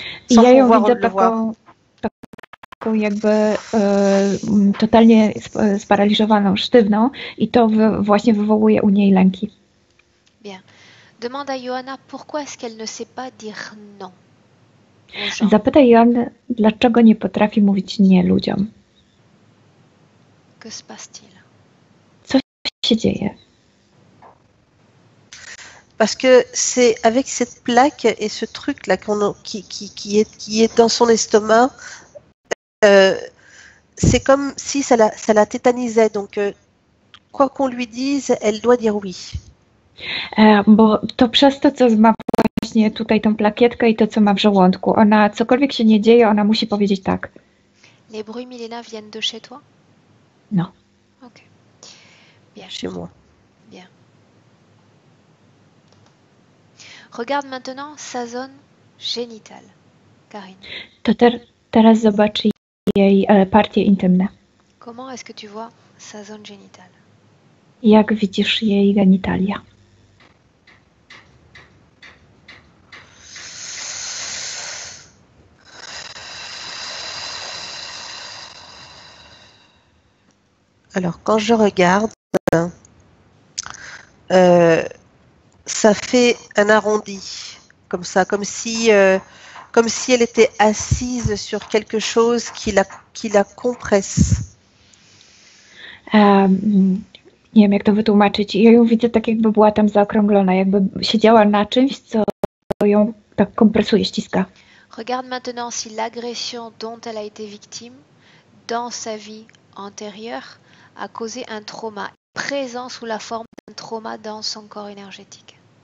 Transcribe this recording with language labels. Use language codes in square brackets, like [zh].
[pl] I ja ją widzę taką jakby totalnie sparaliżowaną, sztywną i to właśnie wywołuje u niej lęki. [fr] Bien. Demande à Johanna pourquoi est-ce qu'elle ne sait pas dire non. [pl] Zapytaj Joannę, dlaczego nie potrafi mówić nie ludziom. [fr] Que se passe-t-il? [pl] Co się dzieje? [fr] Parce que c'est avec cette plaque et ce truc là qui est dans son estomac, c'est comme si ça la tétanisait. Donc, quoi qu'on lui dise, elle doit dire oui. [pl] Bo to przez to, co ma właśnie tutaj tą plakietkę i to, co ma w żołądku. Ona, cokolwiek się nie dzieje, ona musi powiedzieć tak. [fr] Les bruits, Milena, viennent de chez toi? Non. Ok. Bien. Chez moi. Bien. Regarde maintenant sa zone génitale, Karine. [pl] To teraz zobaczy jej partie intymne. [fr] Comment est-ce que tu vois sa zone génitale? [pl] Jak widzisz jej genitalia? [fr] Alors, quand je regarde, ça fait un arrondi, comme ça, comme si elle était assise sur quelque chose qui la compresse. [pl] Nie wiem, jak to wytłumaczyć. Ja ją widzę tak, jakby była tam zaokrąglona, jakby siedziała na czymś, co ją tak kompresuje, ściska. [fr] Regarde maintenant si l'agression dont elle a été victime dans sa vie antérieure a causé un trauma présent sous la forme d'un trauma dans son corps énergétique.